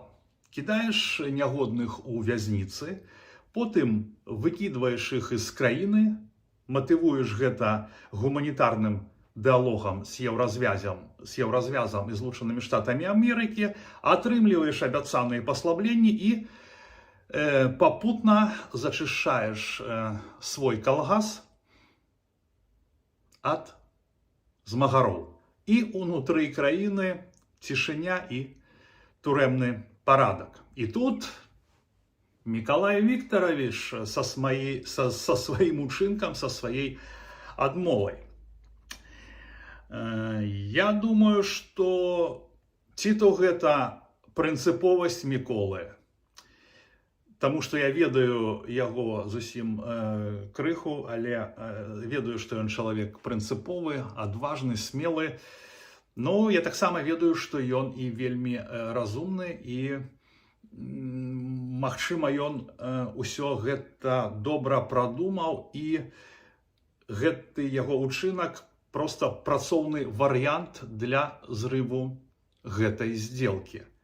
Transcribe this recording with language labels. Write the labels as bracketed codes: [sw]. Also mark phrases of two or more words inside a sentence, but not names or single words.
[be] Кідаеш нягодных у вязніцы, потым выкідваеш іх з краіны, матывуеш гэта гуманітарным дыалогам з Еўразвязам і Злучанымі Штатамі Амерыкі, атрымліваеш абяцаныя паслабленні і папутна зачышчаеш свой калгас ад змагароў. І ўнутры краіны цішыня і турэмны парадак. [ru] І тут Миколай Викторович со своим учинком, со своей отмовой. [be] Я думаю, что ці-то гэта прынцыповасць Миколы, тому что я ведаю яго зусім крыху, але ведаю, что ён чалавек прынцыповы, адважны, смелы. Но я таксама ведаю, что ён і вельмі разумны, і магчыма, ён усё гэта добра прадумаў, і гэты яго учынак проста працоўны варыянт для зрыву гэтай сделки.